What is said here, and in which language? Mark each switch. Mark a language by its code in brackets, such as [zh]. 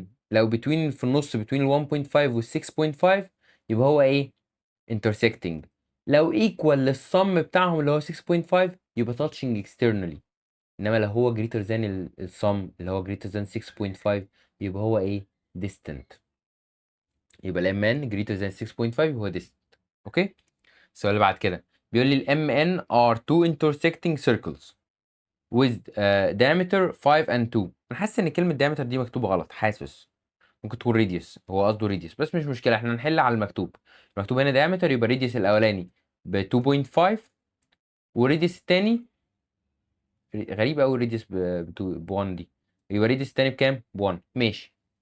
[ar] لو between في النص between ال 1.5 وال 6.5 يبقى هو ايه؟ intersecting. لو equal للصم بتاعهم اللي هو 6.5 يبقى touching externally. انما لو هو greater than الصم اللي هو greater than 6.5 يبقى هو ايه؟ distant. يبقى ال MN greater than 6.5 هو distant. [en] Okay? السؤال اللي بعد كده بيقول لي ال MN are two intersecting circles with diameter 5 and 2. [ar] انا حاسس ان كلمة diameter دي مكتوبة غلط، حاسس ممكن تكون radius، هو قصده radius بس مش مشكلة، احنا هنحل على المكتوب. المكتوب هنا diameter يبقى radius الاولاني ب 2.5 والراديوس التاني غريب قوي radius ب 1 دي، يبقى radius التاني بكام؟ ب 1. ماشي.